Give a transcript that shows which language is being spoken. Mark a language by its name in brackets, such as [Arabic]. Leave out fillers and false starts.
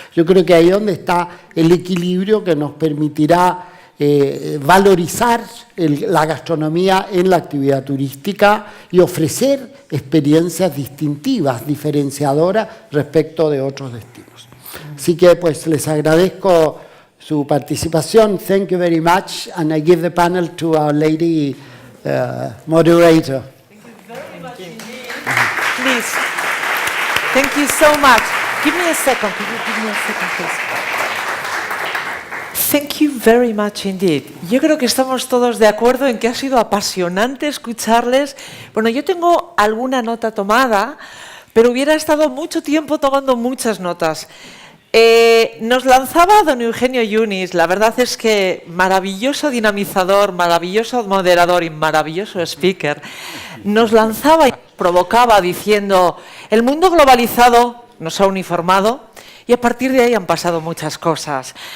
[Spanish] Yo creo que ahí es donde está el equilibrio que nos permitirá valorizar la gastronomía en la actividad turística y ofrecer experiencias distintivas, diferenciadoras respecto de otros destinos. Así que pues les agradezco su participación. [English] Thank you very much, and I give the panel to our lady moderator. Please. Thank you so much. Give me a second. Could you give me a second, please? Thank you very much indeed. [Spanish] Yo creo que estamos todos de acuerdo en que ha sido apasionante escucharles. Bueno, yo tengo alguna nota tomada, pero hubiera estado mucho tiempo tomando muchas notas. Nos lanzaba don Eugenio Yunis, la verdad es que maravilloso dinamizador, maravilloso moderador y maravilloso speaker, nos lanzaba y provocaba diciendo: el mundo globalizado nos ha uniformado y a partir de ahí han pasado muchas cosas.